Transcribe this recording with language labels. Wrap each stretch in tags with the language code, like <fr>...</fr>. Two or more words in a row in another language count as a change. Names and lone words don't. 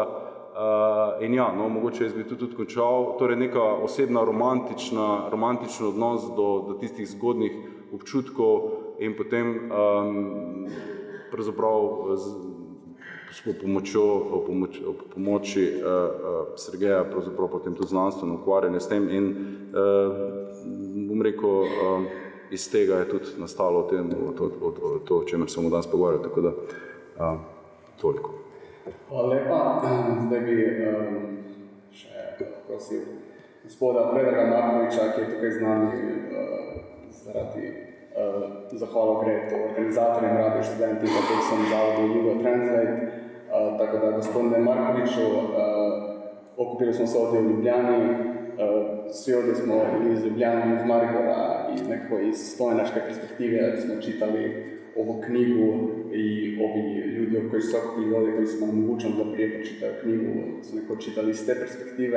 <sl>In ja, mogoče jaz bi tudi končal, torej neka osebna romantičen odnos do tistih zgodnih občutkov in potem pravzaprav s pomoči Sergeja pravzaprav potem tudi znanstveno ukvarjanje s tem in bom rekel, iz tega je tudi nastalo to, o čemer smo danes pogovarjali, tako da toliko. Hvala lepa. Zdaj bi še prosil gospoda Predraga Markoviča, ki je tukaj z nami zaradi zahvalo gre to organizatorjem Radio študenti, pa sem zavodu Jugo Translate.</sl> <sr>Tako da, gospodine Markoviću, okupili smo se ovdje u Ljubljani, svi ovdje smo iz Ljubljana, iz Maribora, iz slovenačke perspektive smo čitali ovu knjigu i ovi ljudi koji su okupili ovdje, koji su nam omogućili da prije pročitaju knjigu, su neko čitali iz te perspektive.</sr>